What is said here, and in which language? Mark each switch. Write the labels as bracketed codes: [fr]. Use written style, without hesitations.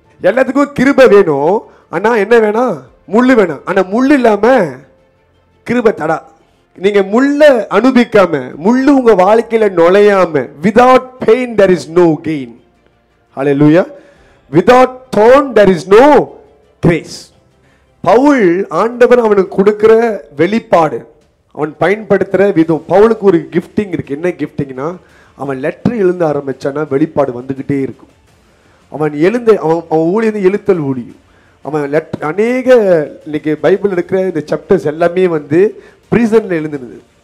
[ta] எல்லாத்துக்கும் கிருபை வேணும், ஆனா என்ன வேணாம்? முள்ளு வேணும். ஆனா முள்ளு இல்லாம கிருபை தடா. நீங்க முள்ள அனுபவிக்காம, முள்ளு உங்க வாழ்க்கையில நுழையாம, [en] without pain there is no gain. Hallelujah. Without thorn there is no grace. [ta] Pavul ஆண்டவர் அவனுக்கு கொடுக்கிற வெளிப்பாடு, அவன் பயன்படுத்துகிற விதம். பவுலுக்கு ஒரு கிஃப்டிங் இருக்கு. என்ன கிஃப்டிங்னா, அவன் லெட்டர் எழுத ஆரம்பிச்சானா வெளிப்பாடு வந்துக்கிட்டே இருக்கும். அவன் ஊழியது எழுத்தல் ஊழியம். அவன் லெட்டர் அநேக இன்னைக்கு பைபிள் இருக்கிற இந்த சாப்டர்ஸ் எல்லாமே வந்து ப்ரீசனில் எழுதுனது.